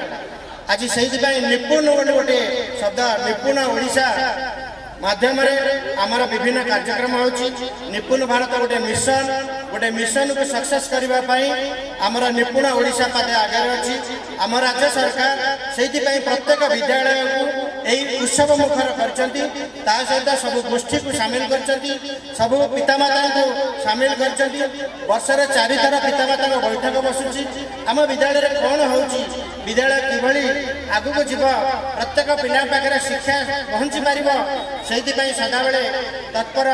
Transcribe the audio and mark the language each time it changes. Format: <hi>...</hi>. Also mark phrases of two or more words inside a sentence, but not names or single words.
<or>ଆଜି ସେଇଥିପାଇଁ ନିପୁଣ ବୋଲି ଗୋଟେ ଶବ୍ଦ, ନିପୁଣ ଓଡ଼ିଶା ମାଧ୍ୟମରେ ଆମର ବିଭିନ୍ନ କାର୍ଯ୍ୟକ୍ରମ ହେଉଛି। ନିପୁଣ ଭାରତ ଗୋଟେ ମିଶନ, ଗୋଟେ ମିଶନକୁ ସକ୍ସେସ୍ କରିବା ପାଇଁ ଆମର ନିପୁଣ ଓଡ଼ିଶା ପାଦେ ଆଗରେ ଅଛି। ଆମ ରାଜ୍ୟ ସରକାର ସେଇଥିପାଇଁ ପ୍ରତ୍ୟେକ ବିଦ୍ୟାଳୟକୁ ଏଇ ଉତ୍ସବ ମୁଖର କରିଛନ୍ତି ତା ସହିତ ସବୁ ଗୋଷ୍ଠୀକୁ ସାମିଲ କରିଛନ୍ତି ସବୁ ପିତାମାତାଙ୍କୁ ସାମିଲ କରିଛନ୍ତି ବର୍ଷରେ 4 ଥର ପିତାମାତାଙ୍କ ବୈଠକ ବସୁଛି ଆମ ବିଦ୍ୟାଳୟରେ କ'ଣ ହେଉଛି ବିଦ୍ୟାଳୟ କିଭଳି ଆଗକୁ ଯିବ ପ୍ରତ୍ୟେକ ପିଲା ପାଖରେ ଶିକ୍ଷା ପହଞ୍ଚି ପାରିବ ସେଇଥିପାଇଁ ସଦାବେଳେ ତତ୍ପର</or>